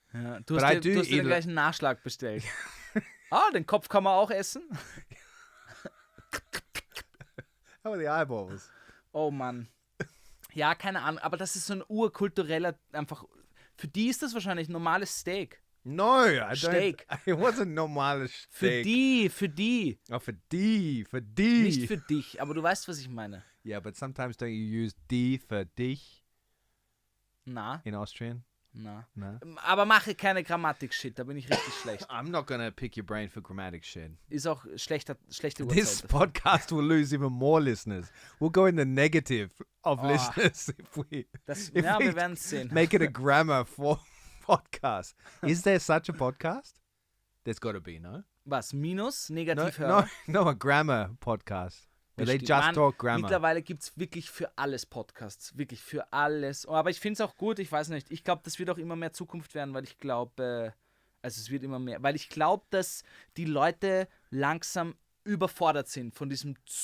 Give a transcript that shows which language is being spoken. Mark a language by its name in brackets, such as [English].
[German] Ja, du hast dir gleich einen Nachschlag bestellt. Den Kopf kann man auch essen. [English] How are the eyeballs? [German] Oh Mann. Ja, keine Ahnung, aber das ist so ein urkultureller, einfach, für die ist das wahrscheinlich normales Steak. [English] No, I [German] Steak. [English] don't. It wasn't [German] normales Steak. Für die. Oh, für die. Nicht für dich, aber du weißt, was ich meine. [English] Yeah, but sometimes don't you use [German] die für dich? Na. [English] In Austrian? [German] Na. [English] No. [German] Aber mache keine Grammatik-Shit, da bin ich richtig schlecht. [English] I'm not gonna pick your brain for grammatic shit. [German] Ist auch schlechte Uhrzeit. [English] This podcast will lose even more listeners. We'll go in the negative of listeners if we [German] wir werden es sehen. [English] Make it a grammar for podcast. Is there such a podcast? There's got to be, no? [German] Was? Minus? Negativ [English] No, a grammar podcast. Where they just talk grammar. [German] Mittlerweile gibt es wirklich für alles Podcasts. Wirklich für alles. Aber ich finde es auch gut, ich weiß nicht. Ich glaube, das wird auch immer mehr Zukunft werden, weil ich glaube, es wird immer mehr. Weil ich glaube, dass die Leute langsam überfordert sind von diesem